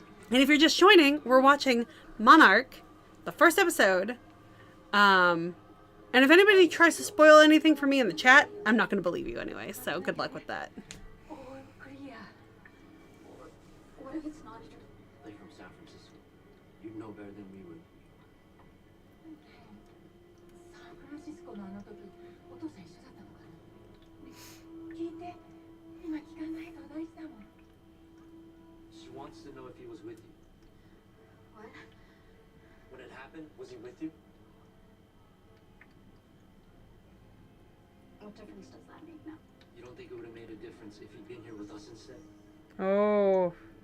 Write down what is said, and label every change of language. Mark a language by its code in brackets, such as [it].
[en] And if you're just joining, we're watching Monarch, the first episode. And if anybody tries to spoil anything for me in the chat, I'm not going to believe you anyway, so good luck with that. Oh, Korea. What if it's not true? They're from San Francisco. You'd know better than we would. [ja] サンフランシスコのあの時、お父さん一緒だったのかな。聞いて、今聞かないと大事だもん。 [en] She wants to know if he was with you. What? When it happened, was he with you? What difference does that make now? You don't think it would have made a difference if he'd been here with us instead? Oh.